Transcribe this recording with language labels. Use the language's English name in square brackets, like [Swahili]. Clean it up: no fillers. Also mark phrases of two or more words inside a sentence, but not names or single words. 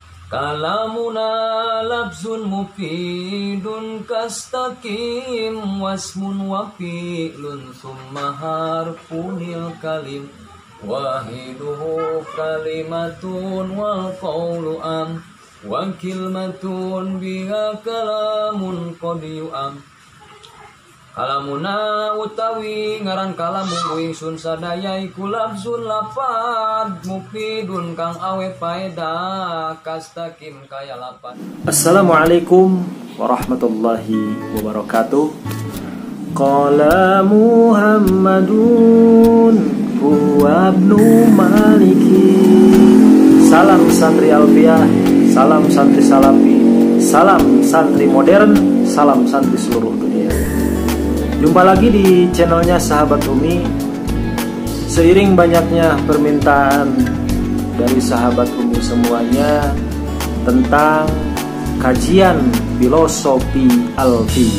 [Arabic] كلامنا لفظ مفيد كاستقم واسم وفعل ثم حرف الكلم واحده كلمة والقول عم وكلمة بها كلام قد يؤم. [Javanese] Kalamuna utawi ngaran kalamu ingsun sadaya iku labzun lapad mufidun kang awe faedah kastaqim kaya lapad. [Arabic] السلام عليكم ورحمة الله وبركاته. قال محمد هو ابن مالك. [Indonesian] Salam santri Alfiah, salam santri Salafi, salam santri modern, salam santri seluruh dunia. Jumpa lagi di channelnya Sahabat Umi. Seiring banyaknya permintaan dari sahabat Umi semuanya tentang kajian filosofi Alfiyah.